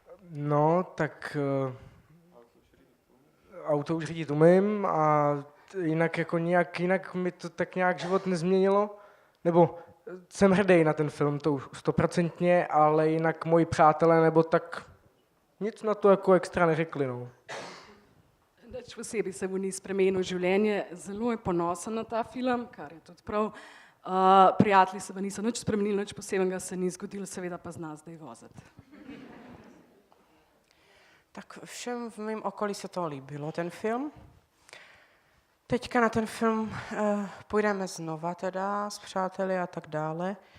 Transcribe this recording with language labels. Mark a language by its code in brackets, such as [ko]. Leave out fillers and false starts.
[cs] No, tak auto už řídit umím a jinak jako jinak mi to tak nějak život nezměnilo. Nebo jsem hrdý na ten film, to už 100%, ale jinak moji přátelé nebo tak nic na to jako extra neřekli. No. [sl] Nič posebej se mu ni spremenil življenje, zelo je ponosen na ta film, kar je tudi prav. Prijatelji se pa niso nič spremenili, nič posebnega se ni zgodilo, seveda pa zna zdaj voziti. [cs] Tak všem v mém okolí se to líbilo, ten film. Teďka na ten film půjdeme znova teda s přáteli a tak dále.